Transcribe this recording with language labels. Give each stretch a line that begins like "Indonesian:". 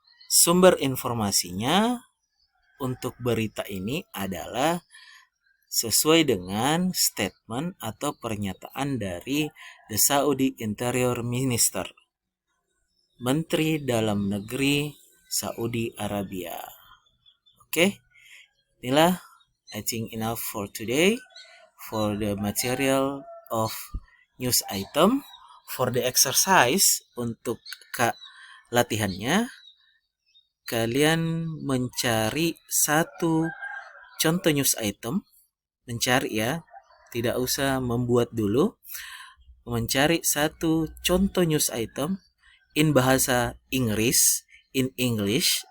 Indonesian: Sumber informasinya untuk berita ini adalah sesuai dengan statement atau pernyataan dari
English: the Saudi Interior Minister,
Indonesian: Menteri Dalam Negeri Saudi Arabia. Oke, inilah
English: I think enough for today for the material of news item. For the exercise,
Indonesian: untuk latihannya, kalian mencari satu contoh news item, mencari ya, tidak usah membuat dulu, mencari satu contoh news item in bahasa Inggris,
English: in English.